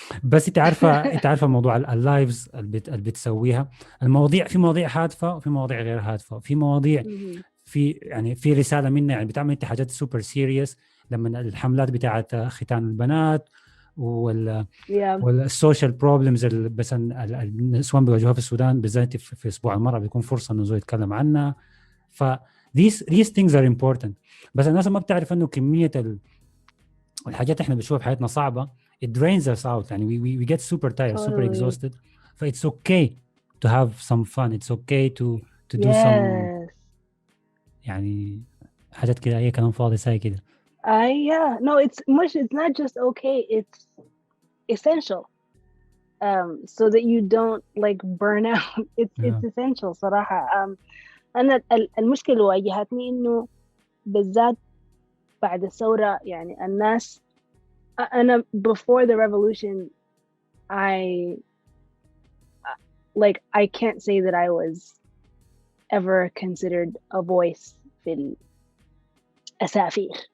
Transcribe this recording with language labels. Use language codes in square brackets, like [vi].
[ar] بس انت عارفة موضوع اللايفز اللي بتسويها، المواضيع في مواضيع هادفة وفي مواضيع غير هادفة، في مواضيع في رسالة منها، يعني بتعمل انت حاجات سوبر سيريس لما الحملات بتاعت ختان البنات والسوشيال بروبلمز اللي بس النسوان بيواجهوها في السودان بالذات في اسبوع المرأة بيكون فرصة انه زول يتكلم عنها. [en] ف these things are important. [ar] بس الناس ما بتعرف انه كمية الحاجات احنا بنشوفها في حياتنا صعبة. [en] It drains us out. يعني we get super tired, super exhausted. So it's okay to have some fun. It's okay to do some [ar] يعني حاجات كده، أي كلام فاضي ساي كده. [en] No, it's not just okay, it's essential. So that you don't like burn out. It's Yeah. [ar] essential صراحة. أنا المشكلة اللي واجهتني إنه بالذات بعد الثورة يعني الناس أنا [en] before the revolution I I can't say that I was ever considered a voice [ar] في الأسافير.